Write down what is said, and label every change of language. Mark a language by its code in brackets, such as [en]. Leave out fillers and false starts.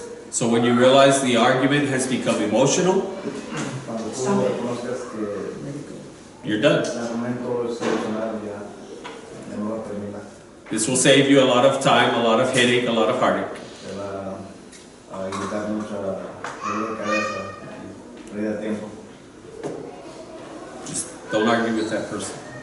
[en] So when you realize the argument has become emotional, [es] Cuando tú reconozcas que [en] you're done. [es] el argumento es emocional, ya no lo termina. [en] This will save you a lot of time, a lot of headache, a lot of heartache. [es] Te va a evitar mucha pérdida de cabeza y pérdida de tiempo. [en] Just don't argue with that person.